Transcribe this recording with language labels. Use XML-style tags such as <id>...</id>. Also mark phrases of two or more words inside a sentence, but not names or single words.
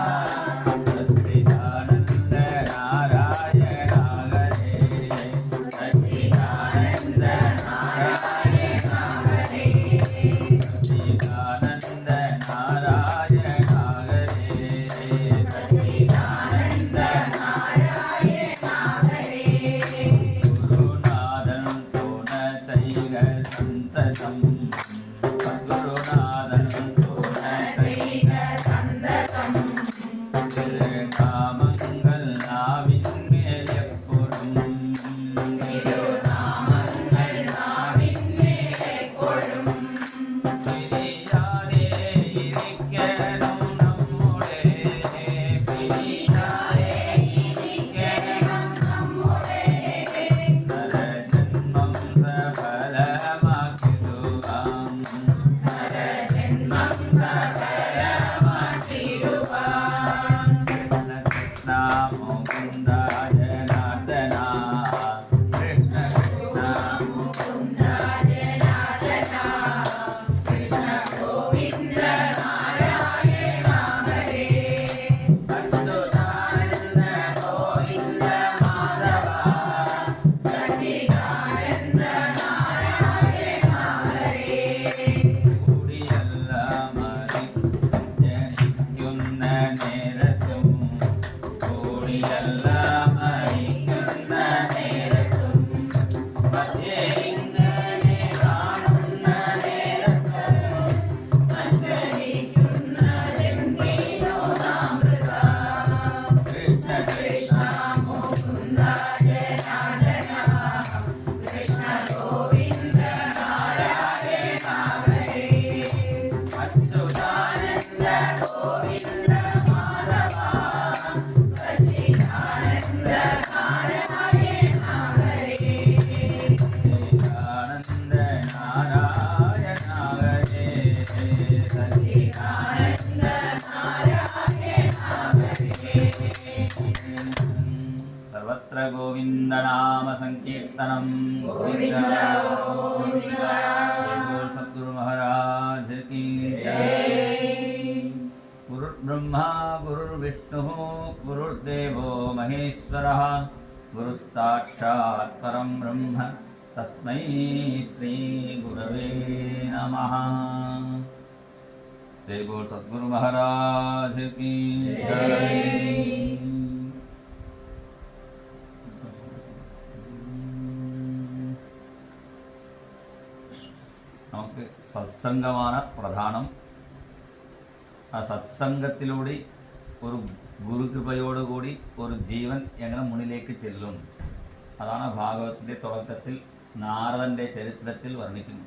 <sa>सच्चिदानंद नारायण हरे, सच्चिदानंद नारायण हरे, सच्चिदानंद नारायण हरे, सच्चिदानंद नारायण हरे। गुरुनाथं तो न चैव सन्ततं, सद्गुरुनाथं तो न चैव सन्ततं।</sa> <ml>തിരുനാമങ്ങൾ നാവിന്മേലെപ്പോഴും, തിരുനാമങ്ങൾ നാവിന്മേലെപ്പോഴും പിരിയാതെ ഇരിക്കണം നമ്മുടെ, പിരിയാതെ ഇരിക്കണം നമ്മുടെ നരജന്മം സഫലമാക്കിടുവാൻ, നരജന്മം സഫലമാക്കിടുവാൻ।</ml> <sa>कृष्ण कृष्ण मुकुंद जनार्दना, कृष्ण कृष्ण मुकुंद जनार्दना, कृष्ण गोविंद नारायण हरे। अच्युतानंद गोविंद माधवा, सच्चिदानंद नारायण हरे।</sa> <ml>കൂടിയെല്ലാം ജനിക്കുന്ന നേരത്തും, കൂടിയെല്ലാം മരിക്കുന്ന നേരത്തും, മധ്യേ ഇങ്ങനെ കാണുന്ന നേരത്ത് മത്സരിക്കുന്നതെന്തിനോ നാമൃത।</ml> <sa>കൃഷ്ണ കൃഷ്ണ മുകുന്ദ ജനാർദന, കൃഷ്ണ ഗോവിന്ദ നാരായണ ഹരേ। അച്യുതാനന്द गोविंद माधव, सच्चिदानंद नारायण हरे, सच्चिदानंद नारायण हरे, सच्चिदानंद नारायण हरे। सर्वत्र गोविंद नाम संकीर्तनम, गोविंद गोविंद।</sa> <hi>बोल सद्गुरु महाराज की जय।</hi> <sa>गुरुर्ब्रह्मा गुरुर्विष्णुः गुरुर्देवो महेश्वरः, गुरुः साक्षात् परं ब्रह्म तस्मै श्री गुरवे नमः।</sa> <hi>जय बोल सद्गुरु महाराज की जय।</hi> <ml>നമുക്ക് സത്സംഗമാണ് പ്രധാനം. ആ സത്സംഗത്തിലൂടെ ഒരു ഗുരുകൃപയോടുകൂടി ഒരു ജീവൻ എങ്ങനെ മുന്നിലേക്ക് ചെല്ലും, അതാണ് ഭാഗവതത്തിൻ്റെ തുടക്കത്തിൽ നാരദൻ്റെ ചരിത്രത്തിൽ വർണ്ണിക്കുന്നു.</ml>